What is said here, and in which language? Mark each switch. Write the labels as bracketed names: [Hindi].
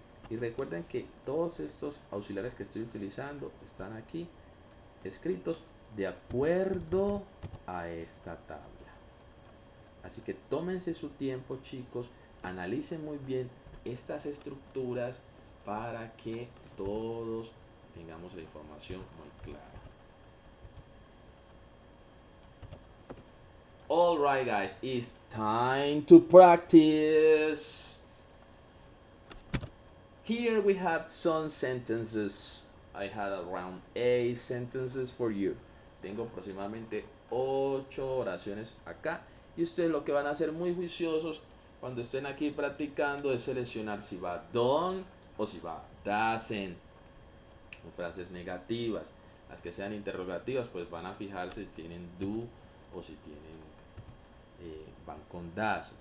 [Spanish] Y recuerden que todos estos auxiliares que estoy utilizando están aquí escritos de acuerdo a esta tabla. Así que tómense su tiempo, chicos, analicen muy bien estas estructuras para que todos tengamos la información muy clara. [English] Alright guys, it's time to practice. Here we have some sentences. I had around 8 sentences for you. [Spanish] Tengo aproximadamente 8 oraciones acá y ustedes lo que van a hacer muy juiciosos cuando estén aquí practicando es seleccionar si va don't o si va doesn't, o frases negativas. Las que sean interrogativas pues van a fijarse si tienen do o si tienen van con das.